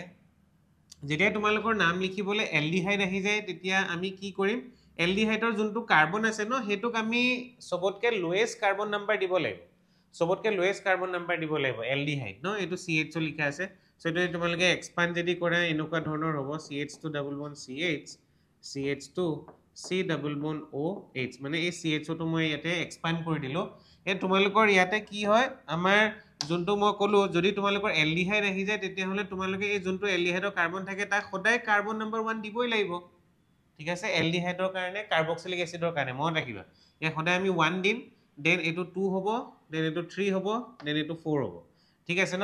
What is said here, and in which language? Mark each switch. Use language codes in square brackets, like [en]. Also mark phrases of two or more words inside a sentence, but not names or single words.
[as] যেতিয়া তোমালোকৰ নাম লিখিবলৈ এলডিহাইড আহি যায় তেতিয়া আমি কি কৰিম, এলডিহাইডৰ যোনটো কাৰ্বন আছে ন সেইটোক আমি চবতকৈ [en] lowest carbon number [as] দিব লাগিব, এলডিহাইড ন, এইটো CHO লিখা আছে। চ' এইটো তোমালোকে এক্সপাণ্ড যদি কৰা এনেকুৱা ধৰণৰ হ'ব, CH2 [en] double bond [as] CH CH2 C [en] double bond [as] OH, মানে এই CHOটো মই ইয়াতে এক্সপাণ্ড কৰি দিলোঁ। এই তোমালোকৰ ইয়াতে কি হয়, আমাৰ যোনটো মই ক'লোঁ যদি তোমালোকৰ এলডিহাইড আহি যায় তেতিয়াহ'লে তোমালোকে এই যোনটো এলডিহাইডৰ কাৰ্বন থাকে তাক সদায় কাৰ্বন নম্বৰ 1 দিবই লাগিব ঠিক আছে। এলডিহাইডৰ কাৰণে কাৰ্বক্সিলিক এচিডৰ কাৰণে মনত ৰাখিবা, ইয়াত সদায় আমি 1 দিম, দেন এইটো 2 হ'ব, দেন এইটো 3 হ'ব, দেন এইটো 4 হ'ব ঠিক আছে ন।